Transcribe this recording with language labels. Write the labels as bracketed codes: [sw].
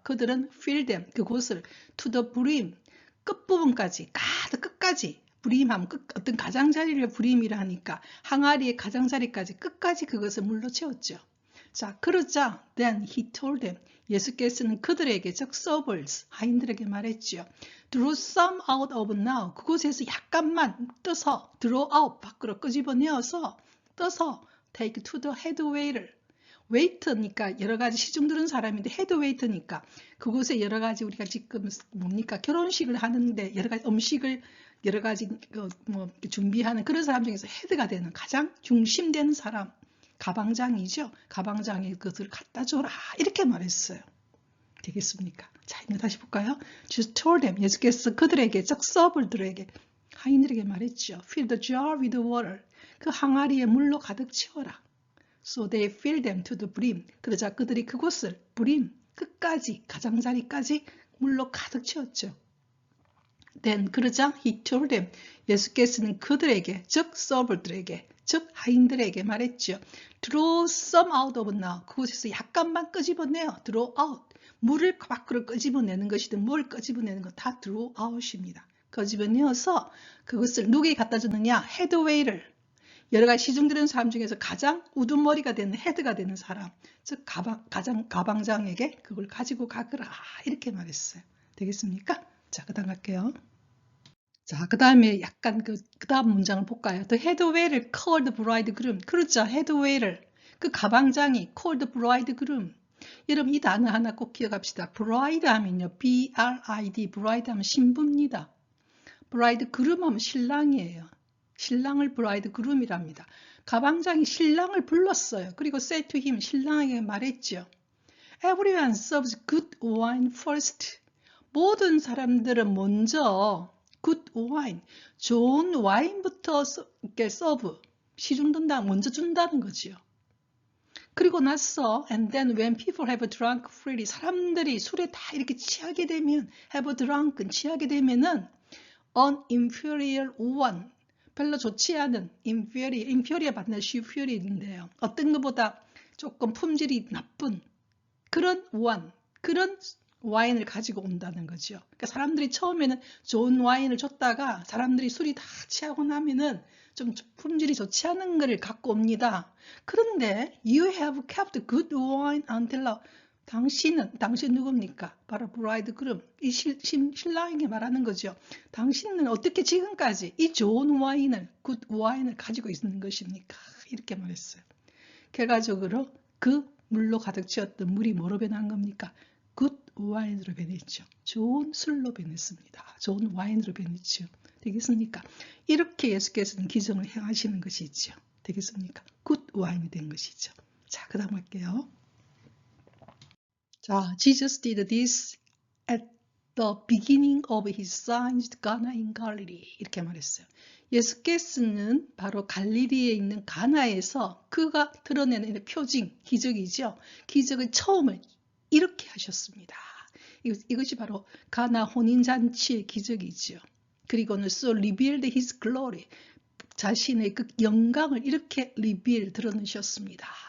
[ko] 그들은 [en] fill them, [ko] 그곳을 [en] to the brim, [ko] 끝부분까지, 가득 끝까지, brim하면 어떤 가장자리를 brim이라 하니까 항아리의 가장자리까지 끝까지 그것을 물로 채웠죠. 자, 그러자 [en] then he told them, [ko] 예수께서는 그들에게, 즉 servers, 하인들에게 말했죠. [en] Draw some out of now. [ko] 그곳에서 약간만 떠서 [en] draw out, [ko] 밖으로 끄집어내어서 떠서 [en] take to the head waiter. [ko] 웨이터니까 여러 가지 시중 들은 사람인데 헤드 웨이터니까 그곳에 여러 가지 우리가 지금 뭡니까 결혼식을 하는데 여러 가지 음식을 여러 가지 뭐 준비하는 그런 사람 중에서 헤드가 되는 가장 중심되는 사람, 가방장이죠. 가방장에 그것을 갖다 줘라 이렇게 말했어요. 되겠습니까? 자, 이제 다시 볼까요? [en] Jesus told them. [ko] 예수께서 그들에게, 즉 서벌들에게, 하인들에게 말했죠. [en] Fill the jar with water. [ko] 그 항아리에 물로 가득 채워라. [en] So they filled them to the brim. [ko] 그러자 그들이 그곳을 brim, 끝까지, 가장자리까지 물로 가득 채웠죠. [en] Then [ko] 그러자 [en] he told them. [ko] 예수께서는 그들에게, 즉 서벌들에게, 즉 하인들에게 말했죠. [en] Draw some out of now. [ko] 그곳에서 약간만 끄집어내요. [en] Draw out. [ko] 물을 밖으로 끄집어내는 것이든 뭘 끄집어내는 건 다 draw out입니다. 끄집어내어서 그것을 누구에게 갖다 주느냐? 헤드웨이를. 여러 가지 시중 들은 사람 중에서 가장 우두머리가 되는 헤드가 되는 사람, 즉 가방장에게 그걸 가지고 가거라 이렇게 말했어요. 되겠습니까? 자, 그 다음 갈게요. 자, 그 다음에 약간 그 다음 문장을 볼까요? [en] The headwaiter called the bridegroom. [ko] 그렇죠. headwaiter. 그 가방장이 [en] called the bridegroom. [ko] 여러분 이 단어 하나 꼭 기억합시다. bride 하면요. B-R-I-D. bride 하면 신부입니다. bridegroom 하면 신랑이에요. 신랑을 bridegroom이랍니다. 가방장이 신랑을 불렀어요. 그리고 [en] say to him. [ko] 신랑에게 말했죠. [en] Everyone serves good wine first. [ko] 모든 사람들은 먼저 good wine, 좋은 와인부터 이렇게 서브, 시중든다, 먼저 준다는 거죠. 그리고 나서 [en] and then when people have drunk freely, [ko] 사람들이 술에 다 이렇게 취하게 되면 have drunk, 취하게 되면은 [en] an inferior one, [ko] 별로 좋지 않은 inferior 받는 superior인데요. 어떤 것보다 조금 품질이 나쁜 그런 one, 그런 와인을 가지고 온다는 거죠. 그러니까 사람들이 처음에는 좋은 와인을 줬다가 사람들이 술이 다 취하고 나면은 좀 품질이 좋지 않은 것을 갖고 옵니다. 그런데 [en] you have kept good wine until now. [ko] 당신 누굽니까? 바로 bridegroom, 이 신랑에게 말하는 거죠. 당신은 어떻게 지금까지 이 좋은 와인을, good 와인을 가지고 있는 것입니까? 이렇게 말했어요. 결과적으로 그 물로 가득 채웠던 물이 뭐로 변한 겁니까? good 와인으로 변했죠. 좋은 술로 변했습니다. 좋은 와인으로 변했죠. 되겠습니까? 이렇게 예수께서는 기적을 행하시는 것이죠. 되겠습니까? good 와인이 된 것이죠. 자, 그 다음 할게요. 자, [en] Jesus did this at the beginning of his signs to Cana in Galilee. [ko] 이렇게 말했어요. 예수께서는 바로 갈릴리에 있는 가나에서 그가 드러내는 표징, 기적이죠. 기적의 처음을 이렇게 하셨습니다. 이것이 바로 가나 혼인잔치의 기적이죠. 그리고는 [en] so revealed his glory, [ko] 자신의 그 영광을 이렇게 드러내셨습니다.